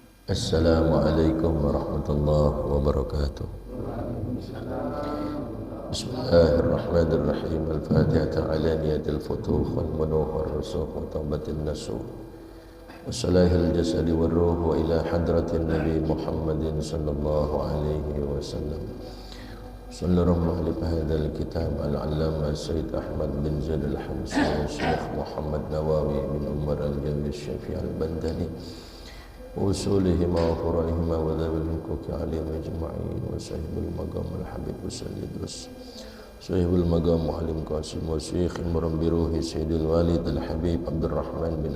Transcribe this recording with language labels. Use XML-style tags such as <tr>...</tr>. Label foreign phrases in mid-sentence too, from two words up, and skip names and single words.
<ar>السلام عليكم ورحمة الله وبركاته. بسم الله الرحمن الرحيم. الفاتحة على نية الفتوح والمنوح والرسوخ وتوبة نصوح وصلاح الجسد والروح وإلى حضرة النبي محمد صلى الله عليه وسلم. صلى الله مؤلف هذا الكتاب العلامة Sayyid Ahmad bin Zaid al-Hamsi wa Syekh Muhammad Nawawi bin Umar al-Jawi Syafi'i al-Bandani وأصولهما وفروعهما وذوي الحقوق عليهم أجمعين وصاحب المقام الحبيب وسيد صاحب المقام معلم قاسم وشيخ المربي روحي سيد الوالد الحبيب عبد الرحمن بن</ar>